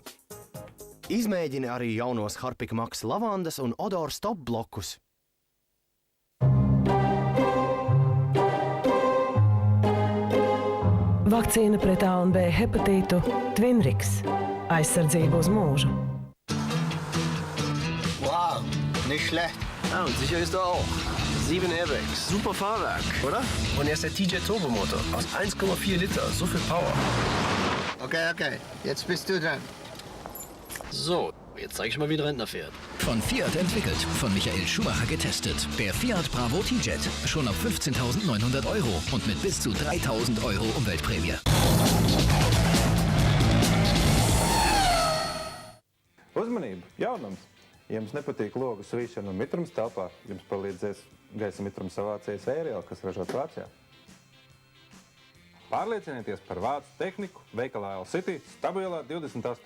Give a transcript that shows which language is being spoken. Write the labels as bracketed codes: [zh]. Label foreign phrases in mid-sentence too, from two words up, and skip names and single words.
[lv] Izmēģini arī jaunos Harpic Max lavandas un Odor Stop blokus. Vakcīna pret A un B hepatītu Twinrix. Aizsardzība uz mūžu. [de] Wow, nicht schlecht. Ja, und sicher ist er auch. 7 Airbags. Super Fahrwerk, oder? Und er ist der TJ Turbomotor. Aus 1,4 Liter. So viel Power. Okay. Jetzt bist du dran. So, jetzt zeig ich mal, wie ein Rentner fährt. Von Fiat entwickelt, von Michael Schumacher getestet. Der Fiat Bravo T-Jet. Schon ab 15.900 € und mit bis zu 3.000 € Umweltprämie. [lv] Uzmanību! Jaunums! Ja jums nepatīk logu svīšana un mitrums telpā, jums palīdzēs gaisa mitrums savācējs Ariel, kas ražots Vācijā. Pārliecinieties par vācu tehniku veikalā L-City Stabielā 28.